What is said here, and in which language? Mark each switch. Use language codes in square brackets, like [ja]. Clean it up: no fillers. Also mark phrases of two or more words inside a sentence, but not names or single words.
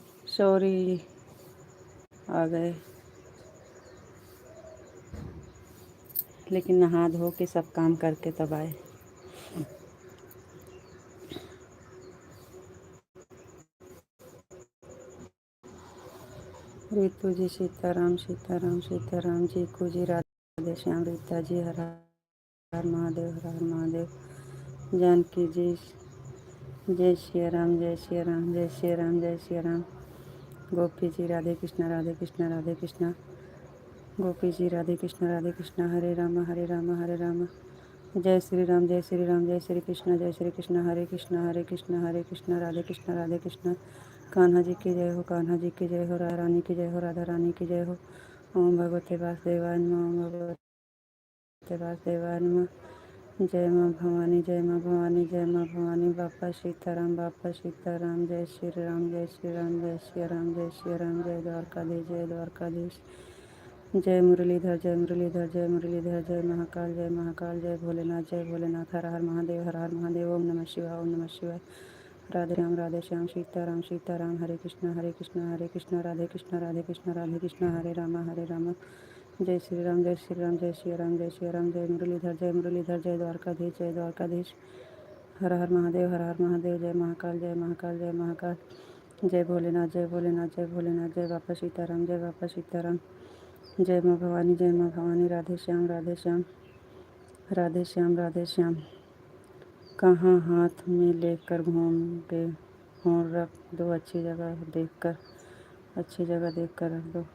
[hi] सॉरी आ गए, लेकिन नहा धो के सब काम करके तब आए। रितु जी सीताराम सीताराम सीताराम जी को जी राधे श्याम, रीता जी हर हर महादेव, हर हर महादेव। जानकी जी जय श्री राम, जय श्री राम, जय श्री राम, जय श्री राम। गोपी जी राधे कृष्णा, राधे कृष्णा, राधे कृष्णा। गोपी जी राधे कृष्णा, हरे राम, हरे राम, हरे राम। जय श्री राम, जय श्री राम, जय श्री कृष्ण, जय श्री कृष्ण, हरे कृष्ण, हरे कृष्ण, हरे कृष्ण, राधे कृष्ण, राधे कृष्ण। कान्हा जी की जय हो, कान्हा जी की जय हो, राधा रानी की जय हो, राधा रानी की जय हो। [sa] ओम भगवते वासुदेवाय नमः, ओम भगवते वासुदेवाय नमः। [hi] जय माँ भवानी, जय माँ भवानी, जय माँ भवानी। बापा सीताराम, बापा सीताराम। जय श्री राम, जय श्री राम, जय श्री राम, जय श्री राम। जय द्वारकाधीश, जय द्वारकाधीश। जय मुरलीधर, जय मुरलीधर, जय मुरलीधर। जय महाकाल, जय महाकाल। जय भोलेनाथ, जय भोलेनाथ। हर हर महादेव, हर हर महादेव। [sa] ओम नमः शिवाय, ओम नमः शिवाय। [hi] राधे श्याम, सीताराम सीताराम। हरे कृष्णा, हरे कृष्णा, हरे कृष्णा, राधे कृष्णा, राधे कृष्णा, राधे कृष्णा, हरे राम, हरे राम। जय श्री राम, जय श्री राम, जय श्री राम, जय श्री राम। जय मुरलीधर, जय मुरलीधर। जय द्वारकाधीश, जय द्वारकाधीश। हर हर महादेव, हर हर महादेव। जय महाकाल, जय महाकाल, जय महाकाल। जय भोलेनाथ, जय भोलेनाथ, जय भोलेनाथ। जय बापा सीताराम, जय बापा सीताराम। जय माँ भवानी, जय माँ भवानी। राधे श्याम, राधे श्याम, राधे श्याम, राधे श्याम। कहाँ हाथ में लेकर घूमोगे, फोन रख दो, अच्छी जगह देखकर, अच्छी जगह देखकर रख दो।